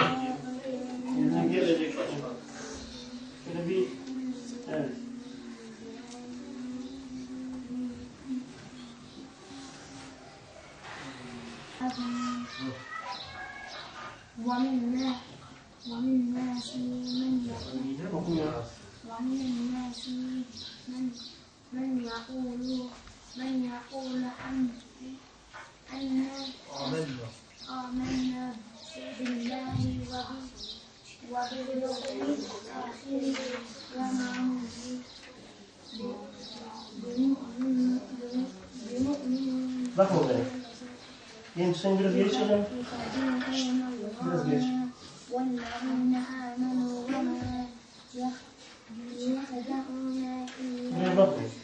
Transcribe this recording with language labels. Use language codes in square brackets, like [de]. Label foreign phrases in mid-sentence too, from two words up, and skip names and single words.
[tr] Yerine gelecek başka. Şöyle bir, evet. [ar] ومن الناس من يقول آمنا بالله وباليوم الآخر وما هم بمؤمنين. [tr] Bak oraya. Genç sen biraz geri çekelim. Biraz geç. [ar] والذين آمنوا وما يخدعون [tr] Buraya bak.